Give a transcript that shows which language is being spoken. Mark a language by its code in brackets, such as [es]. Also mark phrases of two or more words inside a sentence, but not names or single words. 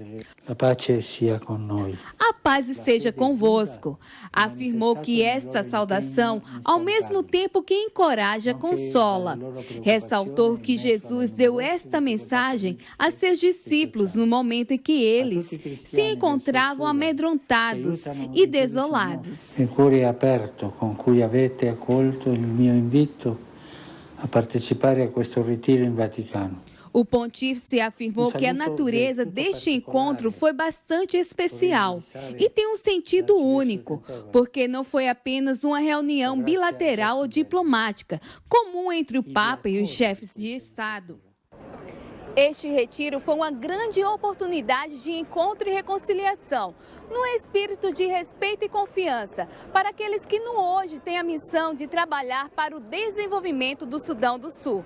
[pt] A paz seja convosco. Afirmou que esta saudação, ao mesmo tempo que encoraja, consola. Ressaltou que Jesus deu esta mensagem a seus discípulos no momento em que eles se encontravam amedrontados e desolados. [it] Il cuore aperto con cui avete accolto il mio invito a partecipare a questo ritiro in Vaticano. [pt] O pontífice afirmou que a natureza deste encontro foi bastante especial e tem um sentido único, porque não foi apenas uma reunião bilateral ou diplomática, comum entre o Papa e os chefes de Estado. Este retiro foi uma grande oportunidade de encontro e reconciliação, no espírito de respeito e confiança, para aqueles que hoje têm a missão de trabalhar para o desenvolvimento do Sudão do Sul.